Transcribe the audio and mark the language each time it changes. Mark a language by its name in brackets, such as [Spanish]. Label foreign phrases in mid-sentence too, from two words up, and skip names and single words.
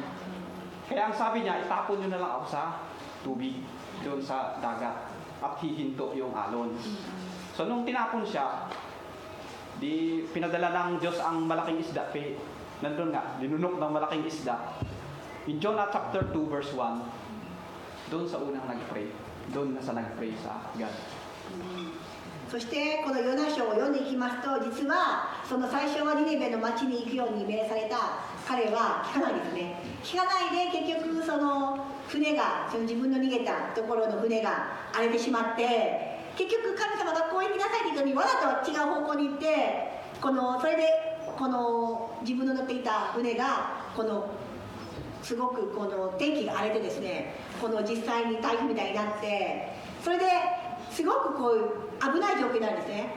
[Filipino] Kaya ang sabi niya, itapon nyo na lang ako sa tubig, doon sa dagat, at hihinto yung alon. So nung tinapon siya, di pinadala ng Diyos ang malaking isda. Nandun nga, linunok ng malaking isda. [English] In Jonah chapter 2 verse 1, [Filipino] doon sa unang nag-pray. Doon na sa nag-pray sa God. [Japanese] そしてこのヨナ書を読んでいきますと、実はその最初はニネベの町に行くように命令された彼は聞かないですね。聞かないで結局その船が、その自分の逃げたところの船が荒れてしまって、結局神様がこう行きなさいって言ったのにわざと違う方向に行って、それでこの自分の乗っていた船がすごく天気が荒れてですね、実際に台風みたいになって、それですごく危ない状況になるんですね。